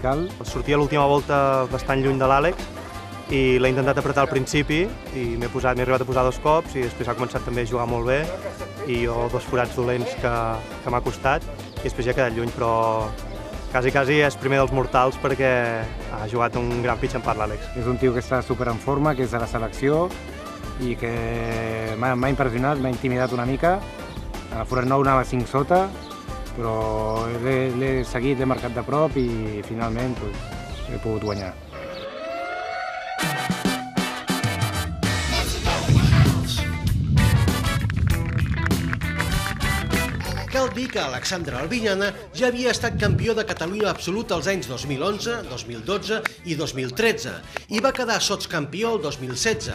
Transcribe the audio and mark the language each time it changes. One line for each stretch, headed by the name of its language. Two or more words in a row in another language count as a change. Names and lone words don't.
Catalan: Sortia a l'última volta bastant lluny de l'Àlex i l'he intentat apretar al principi i m'he arribat a posar 2 cops i després ha començat també a jugar molt bé i jo 2 forats dolents que m'ha costat i després ja he quedat lluny, però quasi és primer dels mortals perquè ha jugat un gran
English: pitch and putt
Catalan: l'Àlex. És un tio que està super en forma, que és de la selecció i que m'ha impressionat, m'ha intimidat una mica. A forat 9 anava 5 sota, però l'he seguit, l'he marcat de prop i finalment he pogut guanyar. Cal dir que Alexandre Albinyana ja havia estat campió de Catalunya absolut als anys 2011, 2012 i 2013 i va quedar sotscampió el 2016.